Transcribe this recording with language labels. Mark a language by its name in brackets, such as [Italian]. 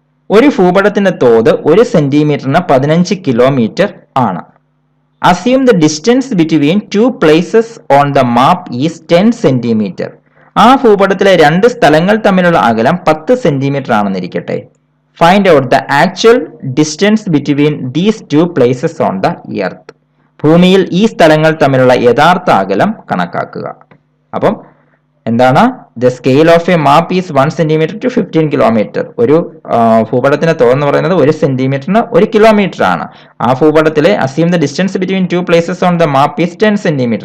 [Malayalam] ഒരു ഭൂപടത്തിന്റെ തോത് 1 സെന്റിമീറ്ററിന് 15 കിലോമീറ്റർ ആണ്. [English] Assume the distance between 2 places on the map is 10 cm. [Malayalam] ആ ഭൂപടത്തിലെ 2 സ്ഥലങ്ങൾ തമ്മിലുള്ള അകലം 10 സെന്റിമീറ്റർ ആണെന്നിരിക്കട്ടെ. [English] Find out the actual distance between these 2 places on the earth. [Malayalam] ഭൂമിയിൽ ഈ സ്ഥലങ്ങൾ തമ്മിലുള്ള യഥാർത്ഥ അകലം കണക്കാക്കുക. അപ്പം എന്താണ്? [English] The scale of a map is 1 cm to 15 km. [Malayalam] ഒരു ഭൂപടത്തിന്റെ തോതെന്ന് പറയുന്നത് 1 സെന്റിമീറ്ററിന് 1 കിലോമീറ്റർ ആണ്. ആ ഭൂപടത്തിലെ [English] Assume the distance between 2 places on the map is 10 cm.